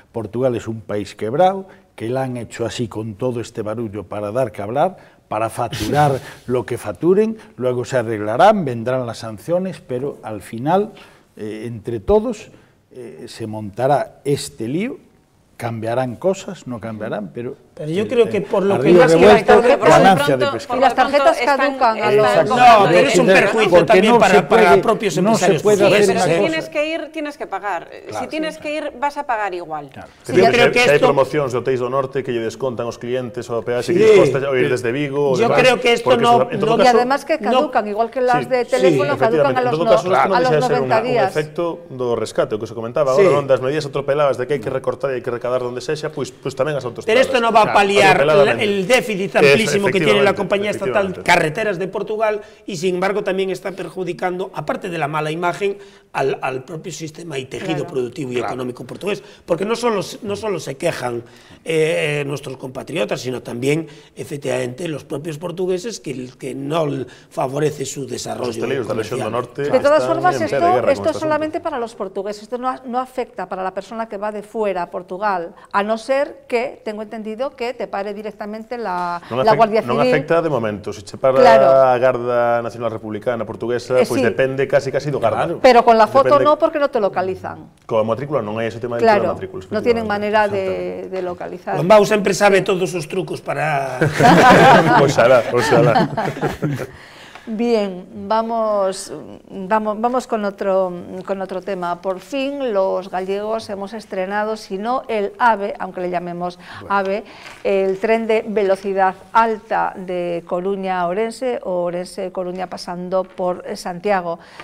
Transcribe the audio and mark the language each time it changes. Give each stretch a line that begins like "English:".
Spanish: Portugal es un país quebrado, que la han hecho así con todo este barullo para dar que hablar, para facturar lo que facturen, luego se arreglarán, vendrán las sanciones, pero al final, entre todos, se montará este lío, cambiarán cosas, no cambiarán, pero yo creo que por lo que más ganancia de pescado. Y las tarjetas caducan a los... No, pero es un perjuicio también para propios empresarios. Pero si tienes que ir, tienes que pagar. Si tienes que ir, vas a pagar igual. Yo creo que
Galician: hai promocións de hotéis do norte que lle descontan os clientes o peaxe que lles costa ir desde Vigo.
Spanish: Yo creo que esto no... Y además que caducan, igual que las de teléfono, caducan a los 90 días.
Galician: Un efecto do rescate, o que se comentaba agora, das medidas atropeladas de que hai que recortar e hai que recaudar donde sexa, pois tamén as autoestradas. Pero isto non
Spanish: va a paliar el déficit amplísimo que tiene la compañía estatal Carreteras de Portugal y sin embargo también está perjudicando, aparte de la mala imagen, al propio sistema y tejido productivo y económico portugués, porque no solo se quejan nuestros compatriotas, sino también efectivamente los propios portugueses que no favorece su desarrollo comercial. De todas formas, esto es solamente para los portugueses, esto no afecta para la persona que va de fuera a Portugal, a no ser que, tengo entendido, que te pare directamente la Guardia Civil.
Galician: Non afecta de momento, se che para a Garda Nacional Republicana Portuguesa, pois depende casi do Garda.
Spanish: Pero con la foto no, porque no te localizan.
Galician: Coa matrícula non hai ese tema de la matrícula.
Spanish: No tienen manera de localizar.
Galician: Lombao sempre sabe todos os trucos para... Oxalá.
Spanish: Bien, vamos con otro tema. Por fin los gallegos hemos estrenado, si no el AVE, aunque le llamemos AVE, el tren de velocidad alta de Coruña a Ourense o Ourense-Coruña pasando por Santiago.